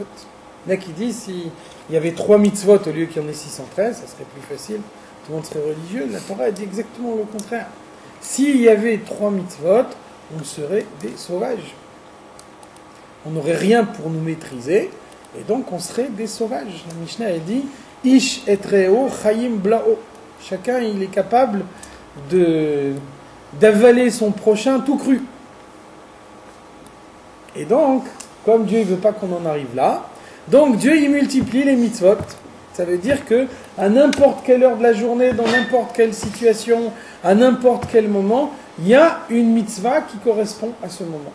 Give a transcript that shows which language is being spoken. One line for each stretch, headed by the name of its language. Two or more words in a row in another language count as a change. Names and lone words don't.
French: Il y en a qui disent s'il y avait 3 mitzvot au lieu qu'il y en ait 613, ça serait plus facile. Tout le monde serait religieux. La Torah a dit exactement le contraire. S'il y avait 3 mitzvot, on serait des sauvages. On n'aurait rien pour nous maîtriser, et donc on serait des sauvages.
Hebrew: La Mishnah a dit איש את רעהו חיים בלעו.
French: Chacun il est capable d'avaler son prochain tout cru. Et donc, comme Dieu ne veut pas qu'on en arrive là, donc Dieu il multiplie les mitzvot. Ça veut dire que à n'importe quelle heure de la journée, dans n'importe quelle situation, à n'importe quel moment, il y a une mitzvah qui correspond à ce moment.